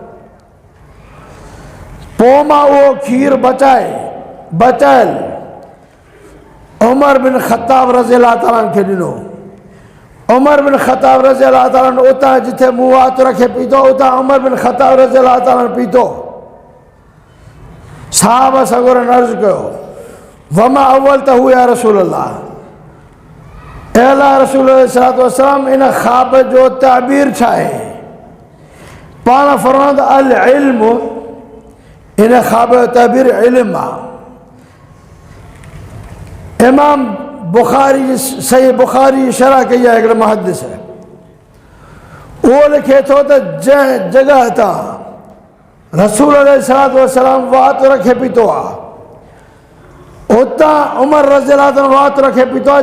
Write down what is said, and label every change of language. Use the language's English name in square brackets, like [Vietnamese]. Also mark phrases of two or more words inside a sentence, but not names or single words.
[Sindhi] पोइ मां उहो खीर बचायल उमर बिन ख़त्ताब [Arabic] رضي الله تعالى [Sindhi] खे ॾिनो। उमर बिन ख़त्ताब [Arabic] رضي الله تعالى [Sindhi] उतां जिथे मूं वात रखे पीतो, उतां उमर बिन ख़त्ताब [Arabic] رضي الله تعالى [Sindhi] पीतो। साहब सगोरनि अर्ज़ु कयो, [Arabic] وما أولت هو يا رسول الله, [Sindhi] ऐ अल्लाह रसूल [Arabic] صلى الله عليه وسلم [Sindhi] इन ख़्वाब जो ताबीर छा आहे? पाण फरमायो त [Arabic] العلم, [Sindhi] इन ख़्वाब जो ताबीर इल्म आहे। इमाम बुखारी सही बुखारी शरह कई आहे हिकिड़े मुहद्दिस, उहो लिखे थो त जंहिं जॻह तां रसूल [Arabic] عليه الصلاة والسلام [Sindhi] वात रखे पीतो आहे, उतां उमर [Arabic] رضي الله تعالى [Sindhi] वात रखे पीतो आहे।